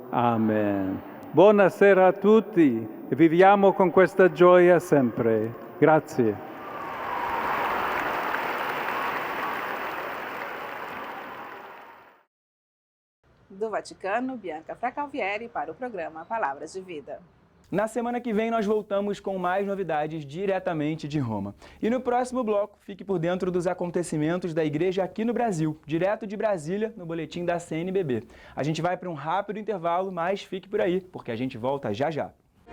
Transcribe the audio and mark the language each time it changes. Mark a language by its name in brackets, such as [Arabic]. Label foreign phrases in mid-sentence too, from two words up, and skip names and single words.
[Italian] Amen. Buonasera a tutti e viviamo con questa gioia sempre. Grazie. [Portuguese] Do Vaticano, Bianca Fracalvieri para o programa Palavras de Vida. Na semana que vem nós voltamos com mais novidades diretamente de Roma. E no próximo bloco, fique por dentro dos acontecimentos da Igreja aqui no Brasil, direto de Brasília, no boletim da CNBB. A gente vai para um rápido intervalo, mas fique por aí, porque a gente volta já já.